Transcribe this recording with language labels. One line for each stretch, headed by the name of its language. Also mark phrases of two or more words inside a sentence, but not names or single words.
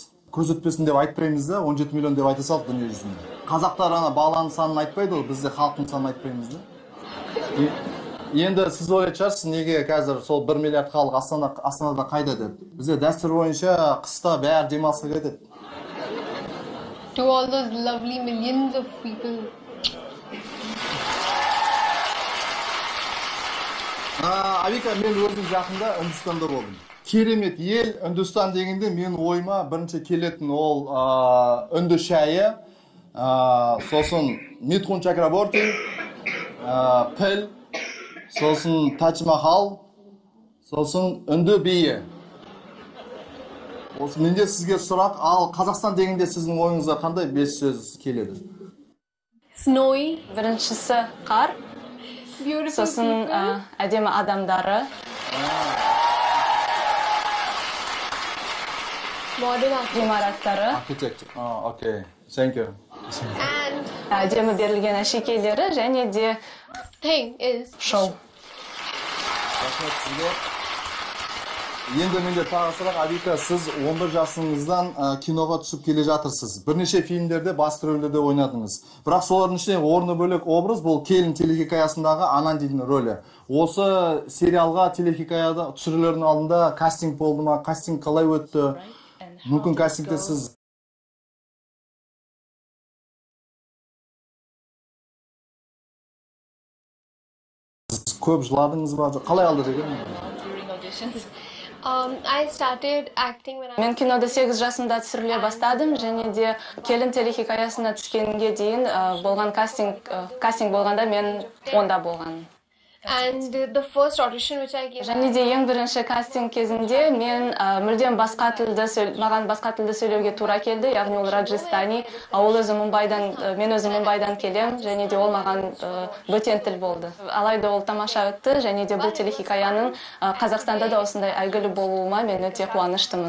Kazakh: Көз өтпесін деп айтпаймыз да, 17 миллион деп айта салды дүние жүзінде. Қазақтар ана баланың санын айтпайды ол, бізде халықтың санын айтпаймыз да. Енді сіз ойлайтын шығарсыз, неге қазір сол 1 миллиард халық Астанада қайда деп. Бізде дәстүр бойынша қыста бәрі демалысқа кетеді.
English: To all those lovely millions of people.
Kazakh: Авика, мен өзім жақында Үндістанда болдым. Керемет ел, Үндістан дегенде мен ойыма бірінші келетін ол үнді шайы, сосын Митхун Чакраборти, піл, сосын Тадж-Махал, сосын үнді биі. Осы менде сізге сұрақ, ал Қазақстан дегенде сіздің ойыңызға қандай 5 сөз келеді?
English: Snowy.
Kazakh: Біріншісі қар,
English: Beautiful
Kazakh: сосын
English: people.
Kazakh: әдемі адамдары,
English: Modern architecture.
Kazakh: ғимараттары,
English: Architecture. Okay. Thank you. And
Kazakh: әдемі берілген әшекейлері және де
English: thing is
Kazakh: шоу. Рахмет сізге. Енді менде тағы сұрақ, Авика, сіз 11 жасыңыздан киноға түсіп келе жатырсыз. Бірнеше фильмдерде басты рөлдерде ойнадыңыз. Бірақ солардың ішінде орны бөлек образ бұл келін телехикаясындағы Анандидің рөлі. Осы сериалға телехикаяда түсірілердің алдында кастинг болды ма? Кастинг қалай өтті? Мүмкін кастингте сіз көп жыладыңыз ба? Қалай алды деген?
English: I started acting when I
Kazakh: Мен кинода 8 жасымда түсіріле бастадым және де келін телехикаясына түскенге дейін болған кастинг болғанда мен онда болған.
English: and the first audition which I gave.
Kazakh: Және де ең бірінші кастинг кезінде мен мүлдем маған басқа тілді сөйлеуге тура келді, яғни ол Раджастани, ол өзі Мумбайдан, мен өзім Мумбайдан келем, және де ол маған бөтен тіл болды. Алайда ол тамаша өтті, және де бұл телехикаяның Қазақстанда да осындай әйгілі болуыма мен өте қуаныштымын.